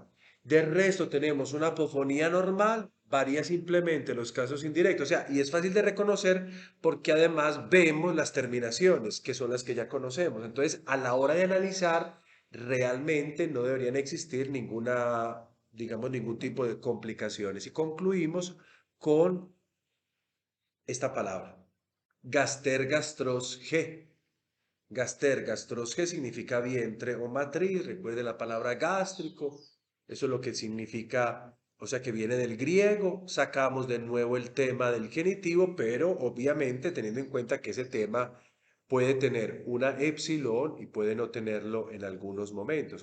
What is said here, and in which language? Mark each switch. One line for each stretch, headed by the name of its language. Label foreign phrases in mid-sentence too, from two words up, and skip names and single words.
Spanish: De resto tenemos una apofonía normal, varía simplemente los casos indirectos, o sea, y es fácil de reconocer porque además vemos las terminaciones, que son las que ya conocemos. Entonces, a la hora de analizar, realmente no deberían existir digamos, ningún tipo de complicaciones. Y concluimos con esta palabra,
Greek: γαστήρ, γαστρός, ἡ. Γαστήρ, γαστρός,
Spanish: G significa vientre o matriz. Recuerde la palabra gástrico. Eso es lo que significa, o sea, que viene del griego. Sacamos de nuevo el tema del genitivo, pero obviamente teniendo en cuenta que ese tema puede tener una epsilon y puede no tenerlo en algunos momentos.